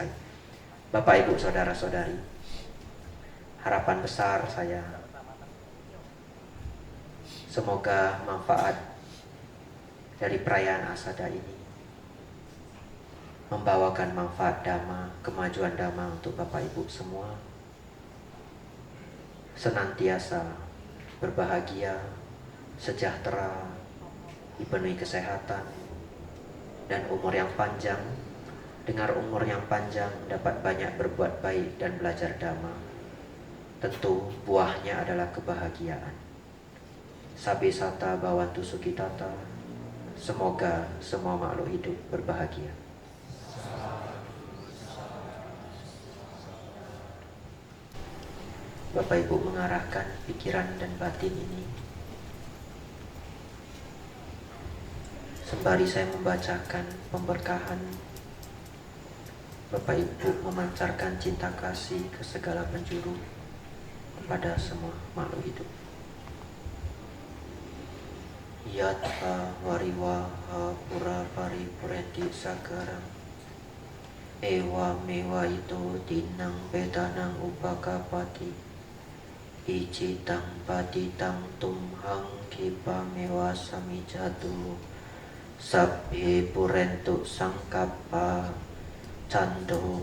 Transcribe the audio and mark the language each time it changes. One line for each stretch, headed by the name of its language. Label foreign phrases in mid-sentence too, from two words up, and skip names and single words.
Indonesian: Bapak Ibu saudara-saudari, harapan besar saya, semoga manfaat dari perayaan Asada ini membawakan manfaat dhamma, kemajuan dhamma untuk Bapak Ibu semua, senantiasa berbahagia, sejahtera, dipenuhi kesehatan, dan umur yang panjang. Dengar umur yang panjang dapat banyak berbuat baik dan belajar dhamma. Tentu buahnya adalah kebahagiaan.
Pali: Sabe sata bawantu sukitata.
Indonesian: Semoga semua makhluk hidup berbahagia. Bapak Ibu mengarahkan pikiran dan batin ini sembari saya membacakan pemberkahan. Bapak Ibu memancarkan cinta kasih ke segala penjuru kepada semua makhluk hidup.
Pali: Yatha wariwaha pura paripurenti sakaram ewa mewa itu tinang petanang upakapati icitang patitang tumhang kipa mewa samijatu sabhe purentu sangkapa cando